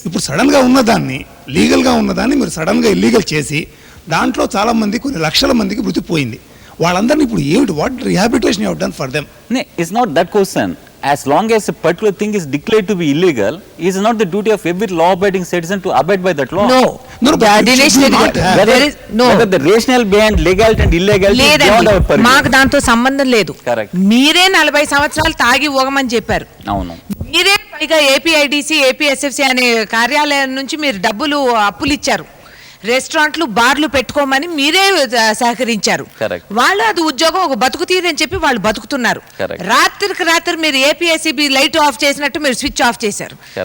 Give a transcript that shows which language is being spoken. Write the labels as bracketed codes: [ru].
[te] ఇప్పుడు సడన్ గా ఉన్నదాన్ని, లీగల్ గా ఉన్నదాన్ని మీరు సడన్ గా ఇల్లీగల్ చేసి దాంట్లో చాలా మంది, కొన్ని లక్షల మందికి మృతి పోయింది. వాళ్ళందరినీ ఇప్పుడు ఏమిటి, [en] What rehabilitation you have done for them? It's not that question. As long as a particular thing is declared to be illegal, it is not the duty of every law-abiding citizen to abide by that law. No. Dinesh Reddy garu, Whether the rationale behind legality and illegality is beyond our purview. [te] మాకు దాంతో సంబంధం లేదు. [en] Correct. [te] మీరే 40 సంవత్సరాలు తాగి ఊగమని చెప్పారు. అవును. మీరే పైగా ఏపీఐడిసి, ఏపీఎస్ఎఫ్సి అనే కార్యాలయం నుంచి మీరు డబ్బులు అప్పులు ఇచ్చారు. రెస్టారెంట్లు, బార్లు పెట్టుకోమని మీరే సహకరించారు. వాళ్ళు అది ఉద్యోగం, ఒక బతుకు తీరని చెప్పి వాళ్ళు బతుకుతున్నారు. రాత్రికి రాత్రి మీరు ఏపీఎస్సీబీ లైట్ ఆఫ్ చేసినట్టు మీరు స్విచ్ ఆఫ్ చేశారు.